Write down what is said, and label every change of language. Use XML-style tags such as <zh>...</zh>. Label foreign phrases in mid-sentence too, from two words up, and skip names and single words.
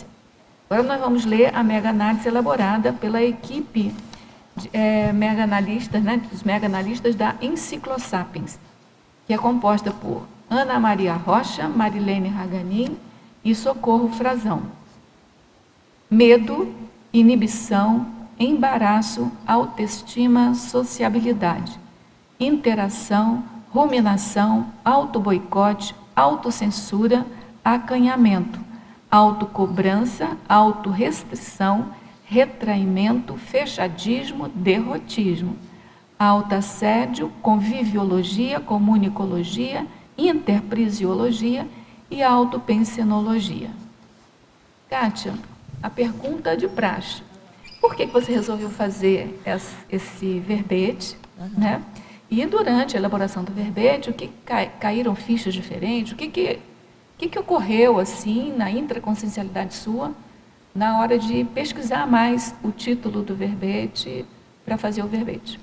<pt>Agora nós vamos ler a mega-análise elaborada pela equipe dos mega-analistas da Enciclosapiens, que é composta por Ana Maria Rocha, Marilene Raganin e Socorro Frazão. Medo, inibição, embaraço, autoestima, sociabilidade, interação, ruminação, autoboicote, autocensura, acanhamento, autocobrança, autorrestrição, retraimento, fechadismo, derrotismo, autoassédio, conviviologia, comunicologia, interprisiologia e autopensenologia. Kátia, a pergunta de praxe. Por que você resolveu fazer esse verbete, né? E durante a elaboração do verbete, o que caíram fichas diferentes? O que ocorreu assim na intraconsciencialidade sua na hora de pesquisar mais o título do verbete para fazer o verbete?</pt>